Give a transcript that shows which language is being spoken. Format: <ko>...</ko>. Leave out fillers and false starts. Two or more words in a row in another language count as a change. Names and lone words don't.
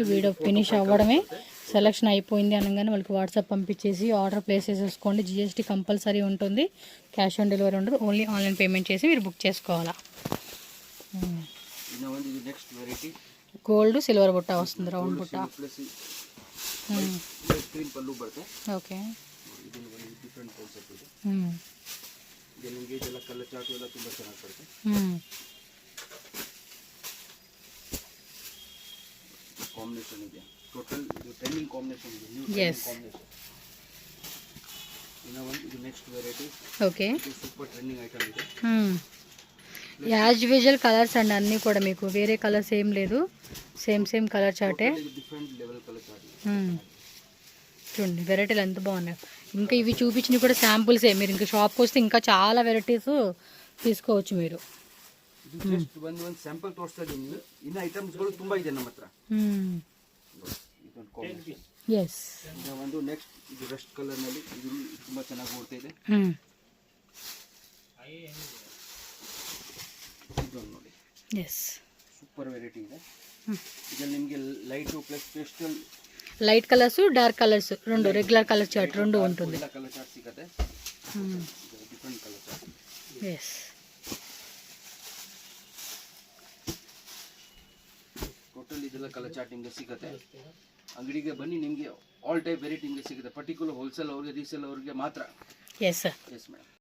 <en>video finish</en> <te>అవ్వడమే, సెలెక్షన్ అయిపోయింది అనగానే వాళ్ళకి వాట్సాప్ పంపించేసి</te> <en>order place</en> <te>చేసేసుకోండి. GST కంపల్సరీ ఉంటుంది.</te> <en>cash on delivery</en> <te>ఉండదు.</te> <en>only online payment</en> <te>చేసి మీరు బుక్ చేసుకోవాలా.</te> <en>gold silver</en> <te>బుట్ట వస్తుంది, రౌండ్ బుట్ట. ఓకే,</te> <kn>ಕಾಂಬಿನೇಷನ್ ಇದೆ. ಟೋಟಲ್ ಇದು</kn> <en>trending combination</en> <kn>ಇದೆ,</kn> <en>new combination.</en> <kn>ಇದು</kn> <en>next variety.</en> <te>ఓకే,</te> <kn>ಇದು</kn> <en>super trending item</en> <kn>ಇದೆ.</kn> <en>as usual colours</en> <te>అండి అన్నీ కూడా. మీకు వేరే కలర్స్ ఏం లేదు,</te> <en>same colour charte. different level colour chart.</en> <te>చూడండి వెరైటీలు ఎంత బాగున్నాయి. ఇంకా ఇవి చూపించినవి కూడా శాంపుల్సే. మీరు ఇంకా షాప్కి వస్తే ఇంకా చాలా వెరైటీస్ తీసుకోవచ్చు మీరు.</te> <kn>ಜಸ್ಟ್ ಒಂದು ಸ್ಯಾಂಪಲ್ ತೋರಿಸ್ತಾ ಇದ್ದೀನಿ. ಇನ್ನು ಐಟಮ್ಸ್ಗಳು ತುಂಬಾ ಇದೆ ನಮ್ಮ ಹತ್ರ. ಎಸ್, ಒಂದು ನೆಕ್ಸ್ಟ್ ಇದು</kn> <en>rust colour</en> <kn>ನಲ್ಲಿ ಇದು ತುಂಬಾ ಚೆನ್ನಾಗಿ ಓಡ್ತಾ ಇದೆ. ಇದೊಂದು ನೋಡಿ, ಎಸ್,</kn> <en>super variety</en> <kn>ಇದೆ. ಇದರಲ್ಲಿ ನಿಮಗೆ</kn> <en>light plus pastel, light colours dark colours</en> <te>రెండు,</te> <en>regular colour chart</en> <te>రెండు ఉంటుంది.</te> <en>colour chart ಸಿಗುತ್ತೆ. different colour chart.</en> <te>ఎస్,</te> <kn>ಇದೆಲ್ಲ</kn> <en>colour chart</en> <kn>ನಿಮಗೆ ಸಿಗುತ್ತೆ. ಅಂಗಡಿಗೆ ಬನ್ನಿ, ನಿಮಗೆ</kn> <en>all type variety</en> <kn>ನಿಮಗೆ ಸಿಗುತ್ತೆ.</kn> <en>particular wholesale</en> <kn>ಅವ್ರಿಗೆ, ರೀಸೇಲ್ ಅವ್ರಿಗೆ ಮಾತ್ರ.</kn> <en>yes sir. yes madam.</en>